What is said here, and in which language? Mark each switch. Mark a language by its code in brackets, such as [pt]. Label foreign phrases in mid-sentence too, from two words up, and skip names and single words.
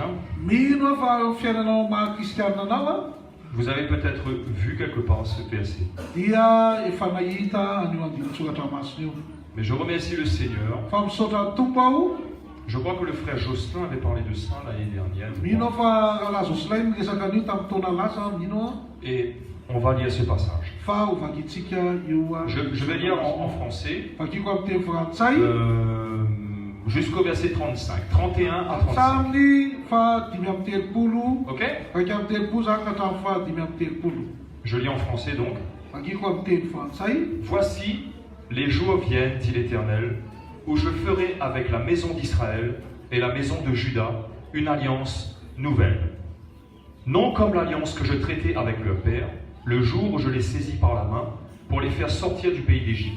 [mg] Mino fa fiainanao maha-kristianina anao a, [fr] vous avez peut-être vu quelque part ce verset. [mg] dia efa nahita anio andinitsoratra masina io. [fr] Mais je remercie le Seigneur. [mg] Fa misaotra tompo aho, [fr] Je crois que le frère Jocelyn avait parlé de ça l'année dernière. [mg] mino fa raha Jocelyn niresaka anio tamin'ny taona lasa, mino a. [fr] Et on va lire ce passage. [mg] Fa ho vakitsika io a. [fr] Je vais lire en français [mg] Vakiko amin'ny teny frantsay, [fr] jusqu'au verset 35. 31 à 35. [mg] hatramin'ny fa 5 amby telopolo, Ok? raiky amby telopolo zany ka hatramin'ny fa 5 amby telopolo. [fr] Je lis en français donc. [mg] Vakiko amin'ny teny frantsay. [fr] Voici, les jours viennent, dit l'Éternel, où je ferai avec la maison d'Israël et la maison de Juda une alliance nouvelle. Non comme l'alliance que je traitais avec leur père, le jour où je les saisis par la main pour les faire sortir du pays d'Égypte.